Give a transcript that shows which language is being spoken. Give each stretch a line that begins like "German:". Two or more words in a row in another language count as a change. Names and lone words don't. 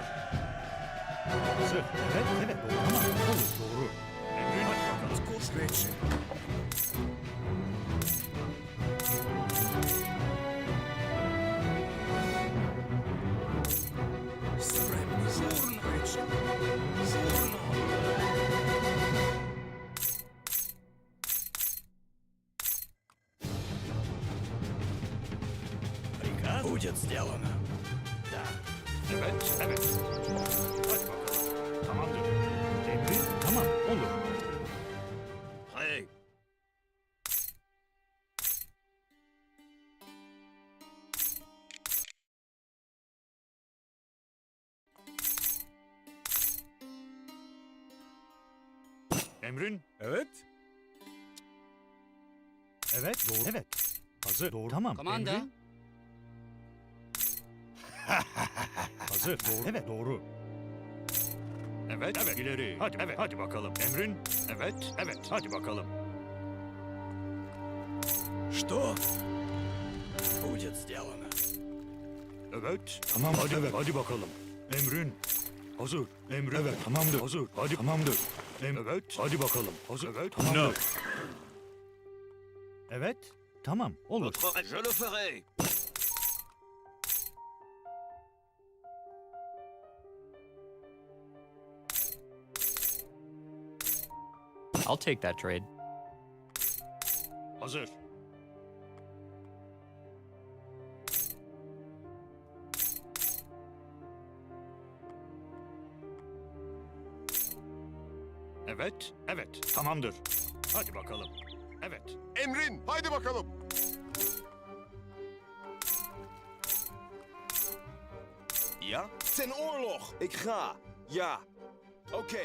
Turkish: Hazır. Evet. Evet. Doğru. Tamam. Olur. Doğru. Emrin. Hadi bakalım. Reçim. Sprem. Журно. Reçim. Журно.
Russian: Приказ будет сделано. Да.
Turkish: Evet, evet. Hadi bakalım. Tamamdır. Emrin, tamam, olur. Hey. Emrin, Evet. evet, doğru. Evet. Hazır, doğru. Tamam. Komanda. Emrin. Hazır, doğru. Evet, doğru. Evet, evet. İleri. Hadi, evet, hadi bakalım. Emrin, evet, evet. Hadi bakalım.
Russian: Что будет сделано?
Turkish: Evet. Tamam, hadi, evet. Hadi bakalım. Emrin. Hazır. Emrin. Evet, tamamdır. Hazır. Hadi, tamamdır. Evet. Hadi bakalım. Hazır. Evet, tamamdır. No. Evet. Tamam. Olur.
French: Je le ferai.
English: I'll take that trade.
Turkish: Hazır. Evet, evet. Tamamdır. Hadi bakalım. Evet. Emrin. Haydi bakalım.
Dutch: Ja? Ten oorlog! Ik ga. Ja. Oké.